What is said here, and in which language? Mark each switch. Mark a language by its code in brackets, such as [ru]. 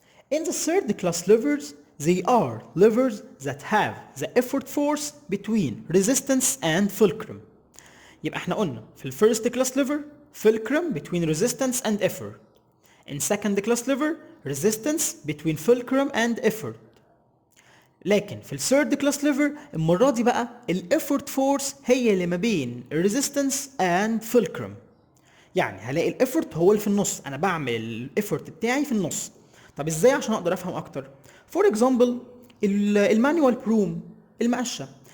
[en] In the third class levers, they are levers that have the effort force between resistance and fulcrum. [ar] يبقى احنا قلنا في الفيرست كلاس ليفر [en] fulcrum between resistance and effort. In second class lever resistance between fulcrum and effort. [ar] لكن في الثيرد كلاس ليفر المره دي بقى الافورت فورس هي اللي ما بين الريزيستنس اند fulcrum. يعني هلاقي الافورت هو اللي في النص، انا بعمل الافورت بتاعي في النص. طب ازاي عشان اقدر افهم اكتر؟ فور اكزامبل المانيوال بروم، المقشه.